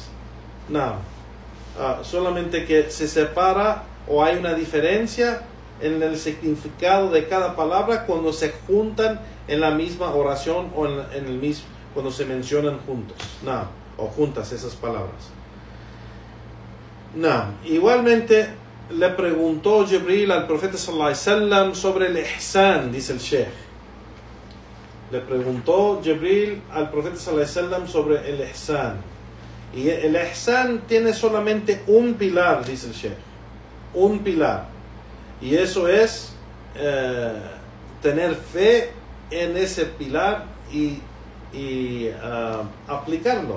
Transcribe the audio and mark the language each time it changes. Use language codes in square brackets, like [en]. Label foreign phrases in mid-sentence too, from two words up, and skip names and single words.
[es] No, solamente que se separa o hay una diferencia en el significado de cada palabra cuando se juntan en la misma oración o en el mismo, cuando se mencionan juntos, o juntas esas palabras. Igualmente le preguntó Jibril al profeta [ar] sallallahu alaihi wasallam [es] sobre el ihsan, dice el Sheikh. Le preguntó Jibril al profeta [ar] sallallahu alaihi wasallam [es] sobre el ihsan. Y el ihsan tiene solamente un pilar, dice el Sheikh. Un pilar. Y eso es tener fe en ese pilar y aplicarlo.